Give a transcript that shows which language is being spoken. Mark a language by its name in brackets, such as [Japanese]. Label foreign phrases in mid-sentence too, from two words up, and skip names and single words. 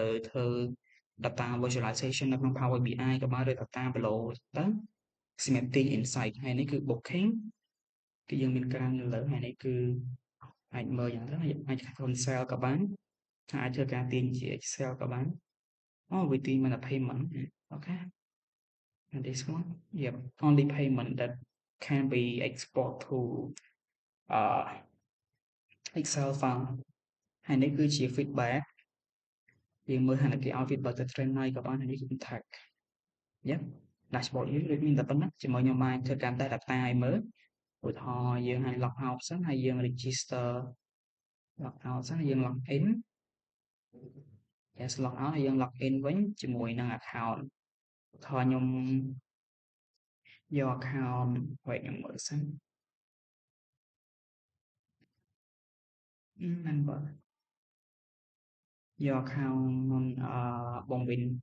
[Khmer] ធ្វើ [English] data visualization [Khmer] នៅក្នុង Power BI ក៏បានឬ [English] data below [Khmer] ទៅសម្រាប់ទាញ insight ហើយនេះគឺ booking គឺយើងមានការនៅលើហើយនេះគឺអាចមើលយ៉ាងទៅអាច cancel ក៏បានអាចធ្វើការទាញជា Excel ក៏បានវាទាញមកតែ payment អូខេ [English] and this one yep only payment that can be export to [Khmer] Excel file ហើយនេះគឺជា feedback យើងមើលថាគេឲ្យ feedback ទៅ trainer ក៏បានហើយនេះគឺ [English] tag yep dashboard [Khmer] យើងដូចមានតែប៉ុណ្ណឹងជាមួយខ្ញុំបានធ្វើការ data ឲ្យមើលឧទាហរណ៍យើងឲ្យ [English] log out [Khmer] សិនហើយយើង register [English] log out [Khmer] សិនហើយយើង [English] log in yes log out [Khmer] ហើយយើង [English] log in [Khmer] វិញជាមួយនឹង account ឧទាហរណ៍ខ្ញុំយក account ខ្ញុំមើលសិន member យក account បងវិញ